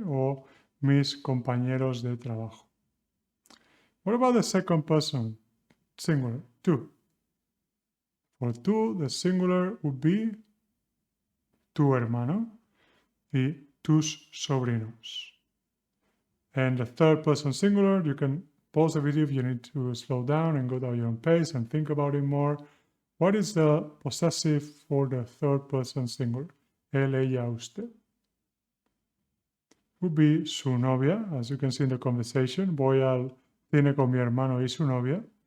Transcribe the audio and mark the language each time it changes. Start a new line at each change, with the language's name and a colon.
Spanish: Or mis compañeros de trabajo.
English: What about the second person? Singular, tú. For tú, the singular would be
Spanish: tu hermano y tus sobrinos.
English: And the third person singular, you can pause the video if you need to slow down and go down your own pace and think about it more. What is the possessive for the third person singular? Él, ella, usted. Would be
Spanish: su novia,
English: as you can see in the conversation.
Spanish: Voy al cine con mi hermano y su novia.